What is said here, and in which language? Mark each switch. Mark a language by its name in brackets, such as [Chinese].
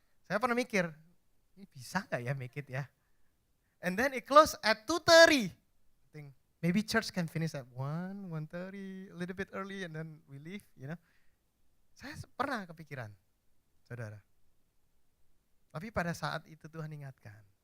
[Indonesian] Saya pernah mikir, ini bisa gak ya [English] make it [Indonesian] ya? [English] And then it close at 2:30. I think maybe church can finish at 1:30, a little bit early and then we leave, [Indonesian] Saya pernah kepikiran, saudara. Tapi pada saat itu Tuhan ingatkan,